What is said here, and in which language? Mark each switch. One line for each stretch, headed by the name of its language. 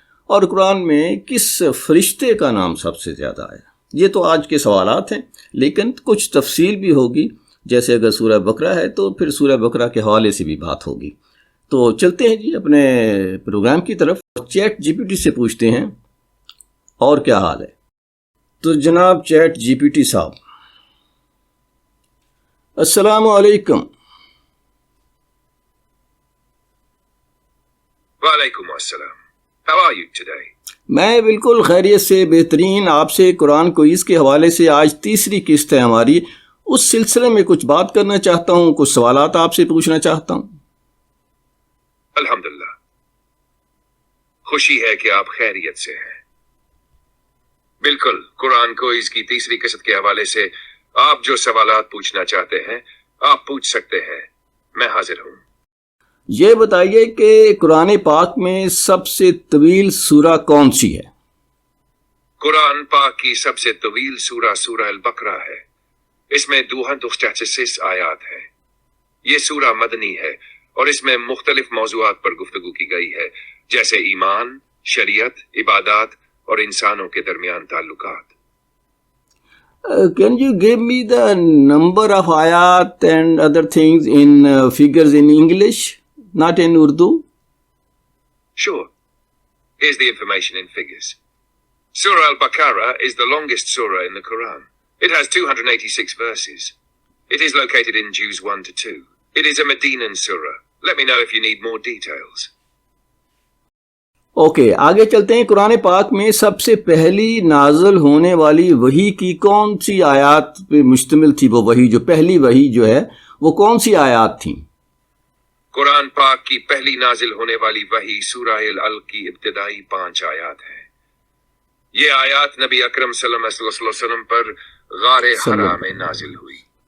Urdu: اور قرآن میں کس فرشتے کا نام سب سے زیادہ آیا؟ یہ تو آج کے سوالات ہیں، لیکن کچھ تفصیل بھی ہوگی، جیسے اگر سورہ بقرہ ہے تو پھر سورہ بقرہ کے حوالے سے بھی بات ہوگی۔ تو چلتے ہیں جی اپنے پروگرام کی طرف، چیٹ جی پی ٹی سے پوچھتے ہیں اور کیا حال ہے۔ تو جناب چیٹ جی پی ٹی صاحب، السلام علیکم۔
English: وعلیکم السلام۔ How are you today؟
Urdu: میں بالکل خیریت سے بہترین۔ آپ سے قرآن کوئز کے حوالے سے آج تیسری قسط ہے ہماری، اس سلسلے میں کچھ بات کرنا چاہتا ہوں، کچھ سوالات آپ سے پوچھنا چاہتا ہوں۔ الحمدللہ، خوشی ہے کہ آپ خیریت سے ہیں۔ بالکل، قرآن کوئز کی تیسری قسط کے حوالے سے آپ جو سوالات پوچھنا چاہتے ہیں آپ پوچھ سکتے ہیں، میں حاضر ہوں۔ یہ بتائیے کہ قرآن پاک میں سب سے طویل سورہ کون سی ہے؟ قرآن پاک کی سب سے طویل سورہ سورہ البقرہ ہے، اس میں 266 آیات ہیں۔ یہ سورہ مدنی ہے اور اس میں مختلف موضوعات پر گفتگو کی گئی ہے، جیسے ایمان، شریعت، عبادات اور انسانوں کے درمیان تعلقات۔
English: Can you give me the number of ayat and other things in figures in English, not in Urdu? Sure. Here's the information in figures. Surah Al-Baqarah is the longest surah in the Quran. It has 286 verses. It is located in Juz 1 to 2. It is a Medinan surah. Let me know if you need more details.
Urdu: Okay, آگے چلتے ہیں۔ قرآن پاک میں سب سے پہلی نازل ہونے والی وحی کی کون سی آیات پہ مشتمل تھی؟ وہ وحی جو پہلی وحی جو ہے وہ کون سی آیات تھیں؟ قرآن پاک کی پہلی نازل ہونے والی وحی سورہ العلق کی ابتدائی 5 آیات ہیں۔ یہ آیات نبی اکرم صلی اللہ علیہ وسلم پر غار حرا میں نازل ہوئی۔